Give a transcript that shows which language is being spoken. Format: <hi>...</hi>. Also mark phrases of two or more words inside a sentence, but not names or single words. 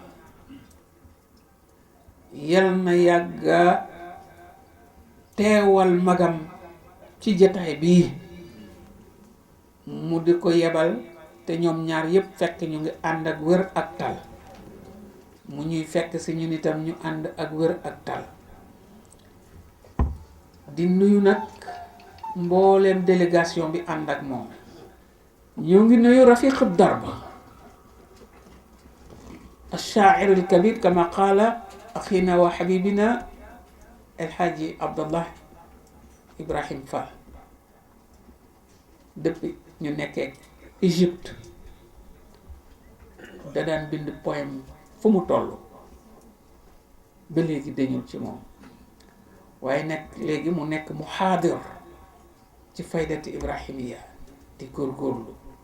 <wo>yal na yàgga teewal magam ci jataay bii mu di ko yebal te ñoom ñaar yépp fekk ñu ngi ànd ak wér ak tal mu ñuy fekk si ñun itam ñu ànd ak wér ak tal di nuyu nag mbooleem délégation bi ànd ak moom. ñoo ngi nuyu rafiq darba</wo> <ar>الشاعر الكبير كما قال أخينا وحبيبنا الحاج عبد الله إبراهيم فال</ar> <wo>depuis ñu nekkee Égypte da daan bind poème fu mu toll ba léegi dañul ci moom waaye nekk léegi mu nekk mu xaadir ci faydati ibrahimiya di góorgóorlu.</wo>